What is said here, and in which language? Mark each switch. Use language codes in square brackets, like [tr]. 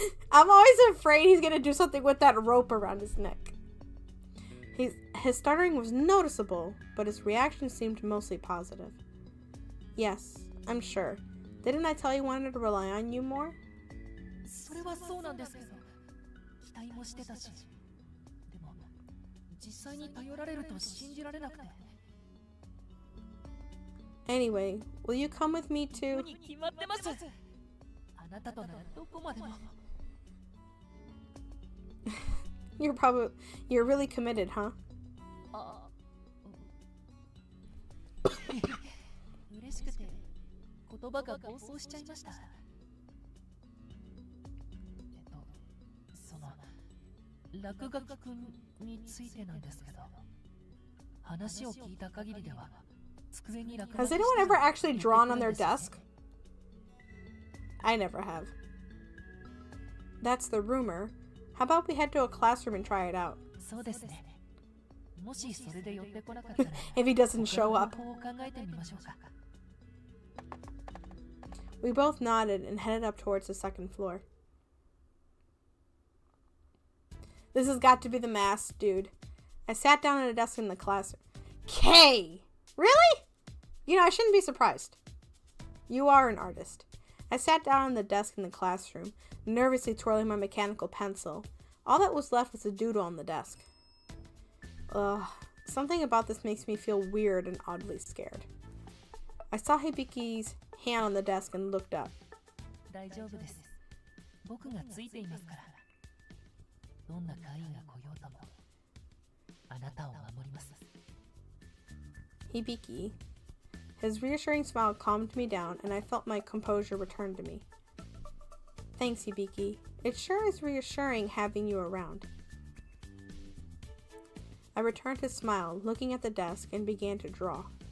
[en] I'm always afraid he's gonna do something with that rope around his neck. His stuttering was noticeable, but his reaction seemed mostly positive. Yes, I'm sure. Didn't I tell you I wanted to rely on you more? [ja] それはそうなんですけど、期待もしてたし。でも、実際に頼られると信じられなくて。 [en] Anyway, will you come with me to... [ja] に決まってます。あなたとならどこまでも。 [en] You're really committed, huh? [ja] あ嬉しくて言葉が暴走しちゃいました。その落書きくんについてなんですけど、話を聞いた限りでは机に落書き [en] Has anyone ever actually drawn on their desk? I never have. That's the rumor. How about we head to a classroom and try it out? [ja] そうですね。もしそれで寄ってこなかったら [en] If he doesn't show up. [ja] 他の方法を考えてみましょうか。 [en] We both nodded and headed up towards the second floor. This has got to be the mask, dude. I sat down at a desk in the classroom. Kay! Really? You know, I shouldn't be surprised. You are an artist. I sat down on the desk in the classroom, nervously twirling my mechanical pencil. All that was left was a doodle on the desk. Ugh. Something about this makes me feel weird and oddly scared. I saw Hibiki's hand on the desk and looked up. [ja] 大丈夫です。僕がついていますから。どんな会員が来ようとも、あなたを守ります。 [en] Hibiki. His reassuring smile calmed me down, and I felt my composure return to me. Thanks, Hibiki. It sure is reassuring having you around. I returned his smile, looking at the desk, and began to draw.